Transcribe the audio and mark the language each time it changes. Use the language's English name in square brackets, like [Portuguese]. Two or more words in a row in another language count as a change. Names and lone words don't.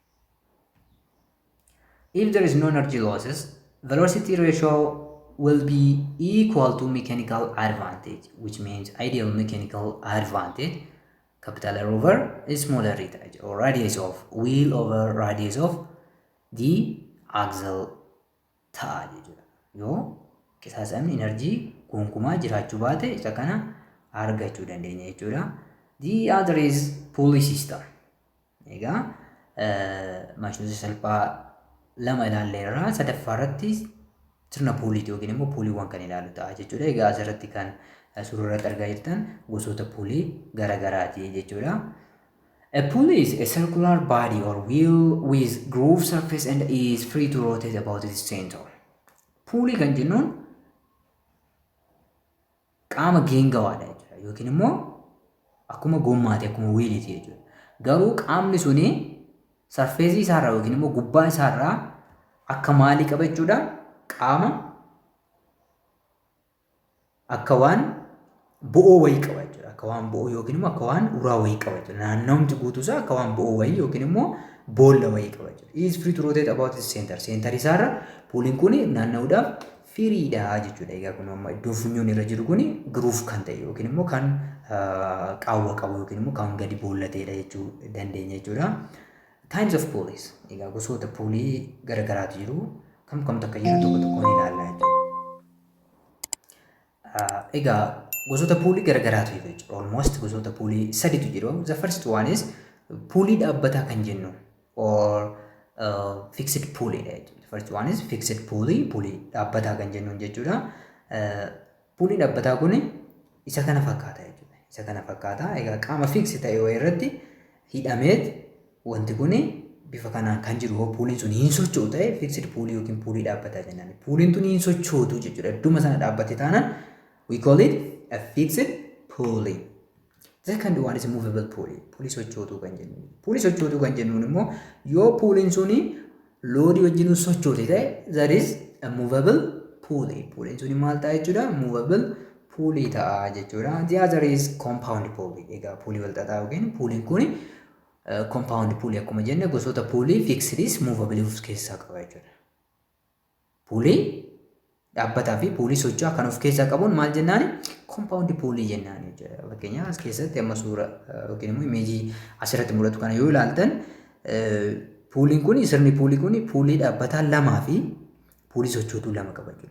[English] If there is no energy losses, velocity ratio will be equal to mechanical advantage, which means ideal mechanical advantage, capital R over small r or radius of wheel over radius of the axle [Oromo] ta'a jechuudha. Yoo qisaasamni energy gonkumaa jiraachuu baate isa kana argachuu dandeenya jechuudha. [English] The other is pulley system. [Oromo] Egaa maashinoota salphaa lama ilaalleerra sadaffaa irratti sirna puuliiti yookiin immoo puuliiwwan kan ilaalu ta'a jechuudha. Egaa asirratti kan suuraa irratti argaa jirtan gosoota puulii garagaraati jechuudha. [English] A pulley is a circular body or wheel with groove surface and is free to rotate about its center. [Oromo] Puulii kan jennuun qaama geengawaadha jechuudha yookiin immoo akkuma gommaati akkuma wiiliiti jechuudha. Garuu qaamni suni sarfeesii isaarraa yookiin immoo gubbaa isaarraa akka maalii qaba jechuudha? Qaama akka waan bo'oo wayii qaba jechuudha. Akka waan bo'oo yookiin immoo akka waan uraa wayii qaba jechuudha. Naannawumti guutuusaa akka waan bo'oo wayii yookiin immoo boolla wayii qaba jechuudha. [English] Is free to rotate about its center. [Oromo] Center isaarra puuliin kun naanna'uudhaaf firiidha jechuudha. Egaa kun amma iddoo funyoon irra jiru kun groove kan ta'e yookiin immoo kan qaawwa qabu yookiin immoo kan gadi boollatedha jechuu dandeenya jechuudha. [English] Types of pulleys. [Oromo] Egaa gosoota puulii garagaraatu jiru. Kam akka jiru tokko tokkoon ilaalla jechuudha. Egaa gosoota puulii garagaraatu jiru jechuudha. Almost gosoota puulii sadiitu jiru. [English] The first one is [Oromo] puulii dhaabbataa kan jennu [English] or fixed pulley [Oromo] dha jechuudha. [English] First one is fixed pulley [Oromo] dhaabbataa kan jennuun jechuudha. Pulley dhaabbataa kun isa kana fakkaata jechuudha. Isa kana fakkaata. Egaa qaama fix ta'e wayii irratti hidhameet wanti kun bifa kanaan kan jiru puuliin sun hin socho'u ta'e [English] fixed pulley [Oromo] yookiin puulii dhaabbataa jennaan. Puuliin tun hin sochootu jechuudha. Idduma sana dhaabbate taanaan [English] we call it a fixed pulley. The second one is movable pulley. [Oromo] Puulii sochootuu kan jennu. Puulii sochootuu kan jennuun immoo yoo puuliin suni loodii wajjin sochoote ta'e [English] that is a movable pulley. [Oromo] Puuliin suni maal ta'a jechuudha? [English] Movable pulley [Oromo] ta'a jechuudha. [English] The other is compound pulley. [Oromo] Egaa puulii wal xaxaa yookiin puuliin kun [English] compound pulley [Oromo] akkuma jenne gosoota puulii fixedis movable of keessaa qaba jechuudha. Puulii dhaabbataa fi puulii socho'aa kan of keessaa qabuun maal jennaani? [English] Compound pulley [Oromo] jennaan jechuudha. Fakkeenyaaf as keessatti amma suura yookiin immoo imeejii asirratti mul'atu kana yoo ilaaltan puuliin kun sirni puulii kun puulii dhaabbataa lamaa fi puulii sochootuu lama qaba jechuudha.